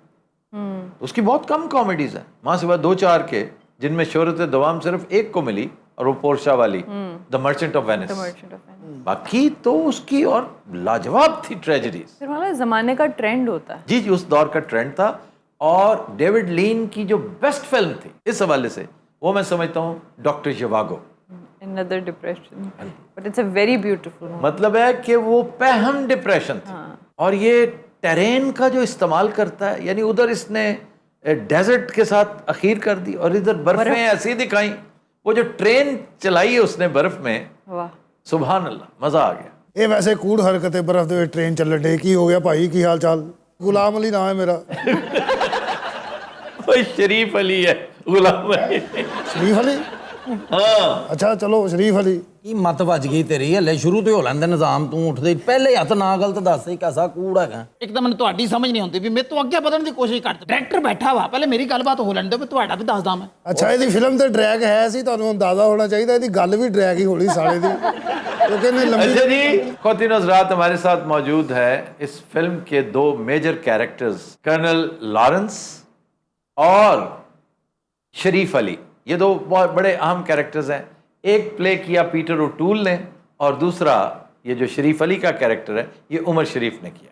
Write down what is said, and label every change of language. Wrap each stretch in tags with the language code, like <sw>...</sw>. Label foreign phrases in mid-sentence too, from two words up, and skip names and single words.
<ur>اس کی بہت کم کامیڈیز ہیں ماں سوا 2-4 کے، جن میں شہرت دوام صرف ایک کو ملی اور وہ پورشا والی، دا مرچنٹ آف وینس. باقی تو اس کی اور لاجواب تھی ٹریجڈیز. پھر والا زمانے کا ٹرینڈ ہوتا ہے. جی جی، اس دور کا ٹرینڈ تھا. اور ڈیوڈ لین کی جو</ur> <en>best film</en> <ur>تھی اس حوالے سے وہ میں سمجھتا ہوں ڈاکٹر ژیواگو.</ur> <en>Another depression, but it's a very beautiful movie.</en> <ur>مطلب ہے کہ وہ پہم ڈپریشن تھی. اور یہ ٹیرین کا جو استعمال کرتا ہے، یعنی ادھر اس نے ڈیزرٹ کے ساتھ اخیر کر دی اور ادھر برفیں ایسی دکھائیں. وہ جو ٹرین چلائی ہے اس نے برف میں، سبحان اللہ، مزہ آ گیا.</ur> <pa>ਇਹ ਵੈਸੇ ਕੂੜ ਹਰਕਤ ਹੈ, ਬਰਫ਼ ਦੇ ਵਿੱਚ ਟ੍ਰੇਨ ਚੱਲਣ ਡੇ. ਕੀ ਹੋ ਗਿਆ ਭਾਈ, ਕੀ ਹਾਲ ਚਾਲ? ਗੁਲਾਮ ਅਲੀ ਨਾਮ ਹੈ ਮੇਰਾ.</pa> <ur>وہ شریف علی ہے، غلام علی.</ur> <pa>ਸ਼ਰੀਫ ਅਲੀ?</pa> <ur>ہاں</ur> <pa>ਅੱਛਾ ਚਲੋ, ਸ਼ਰੀਫ ਅਲੀ. ਕੀ ਮਤ ਵੱਜ ਗਈ ਤੇਰੀ? ਹਲੇ ਸ਼ੁਰੂ ਤੋਂ ਹੋ ਲੈਂਦੇ ਨਿਜ਼ਾਮ, ਤੂੰ ਉੱਠਦੇ ਪਹਿਲੇ ਹੱਥ ਨਾ ਗਲਤ ਦੱਸ ਹੀ ਕੈਸਾ ਕੂੜ ਹੈਗਾ. ਇੱਕ ਤਾਂ ਮੈਨੂੰ ਤੁਹਾਡੀ ਸਮਝ ਨਹੀਂ ਆਉਂਦੀ ਵੀ ਮੇਰੇ ਤੋਂ ਅੱਗੇ ਵਧਣ ਦੀ ਕੋਸ਼ਿਸ਼ ਕਰਦਾ. ਡਾਇਰੈਕਟਰ ਬੈਠਾ ਵਾ, ਪਹਿਲੇ ਮੇਰੀ ਗੱਲਬਾਤ ਹੋ ਲੈਣ ਦਿਓ, ਮੈਂ ਤੁਹਾਡਾ ਵੀ ਦੱਸਦਾ. ਮੈਂ ਅੱਛਾ, ਇਹਦੀ ਫਿਲਮ ਤੇ ਡਰੈਗ ਹੈ ਸੀ, ਤੁਹਾਨੂੰ ਅੰਦਾਜ਼ਾ ਹੋਣਾ ਚਾਹੀਦਾ. ਇਹਦੀ ਗੱਲ ਵੀ ਡਰੈਗ ਹੀ ਹੋਣੀ ਸਾਲੇ ਦੀ, ਕਿਉਂਕਿ ਇਹਨੇ ਲੰਬੀ.</pa> <ur>اچھا جی، خواتین حضرات، ہمارے ساتھ موجود ہے اس فلم کے 2</ur> <en>major characters,</en> <ur>کرنل لارنس اور شریف علی. یہ 2 بہت بڑے اہم کیریکٹرز ہیں. ایک پلے کیا پیٹر اوٹول نے اور دوسرا یہ جو شریف علی کا کیریکٹر ہے یہ عمر شریف نے کیا.</ur>